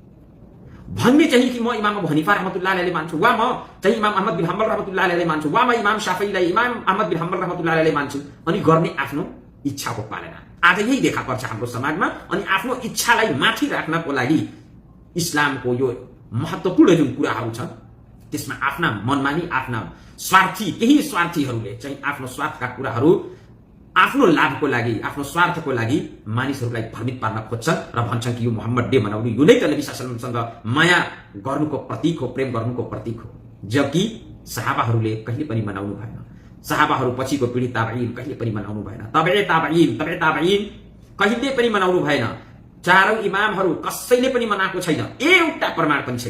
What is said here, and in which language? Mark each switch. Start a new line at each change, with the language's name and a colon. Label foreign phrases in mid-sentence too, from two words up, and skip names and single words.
Nepali: भन्ने चाहिँ कि म इमाम अबू हनीफा
Arabic: رحمة الله عليه
Nepali: मान्छु, वा म चाहिँ इमाम अहमद बिन हम्बल
Arabic: رحمة الله عليه
Nepali: मान्छु, वा म इमाम शाफीलाई, इमाम अहमद बिन हम्बल
Arabic: رحمة الله عليه
Nepali: मान्छु, अनि गर्ने आफ्नो इच्छाको पालना आज यही देखा पर्छ हाम्रो समाजमा। अनि आफ्नो इच्छालाई माथि राख्नको लागि इस्लामको यो महत्त्वपूर्ण जुन कुराहरू छन् त्यसमा आफ्ना मनमानी, आफ्ना केही स्वार्थीहरूले चाहिँ आफ्नो स्वार्थका कुराहरू आफ्नो लाभको लागि, आफ्नो स्वार्थको लागि मानिसहरूलाई भ्रमित पार्न खोज्छन् र भन्छन् कि यो मोहम्मद डे मनाउनु यो नै त नबी
Arabic: صلى الله عليه وسلم
Nepali: माया गर्नुको प्रतीक हो, प्रेम गर्नुको प्रतीक हो। जबकि सहाबाहरूले कहिले पनि मनाउनु भएन, सहाबाहरू पछिको पिढी ताबईन कहिले पनि मनाउनु भएन,
Arabic: تبع التابعين
Nepali: कहिले पनि मनाउनु भएन। चारौं इमामहरू कसैले पनि मनाएको छैन, एउटा प्रमाण पनि छैन।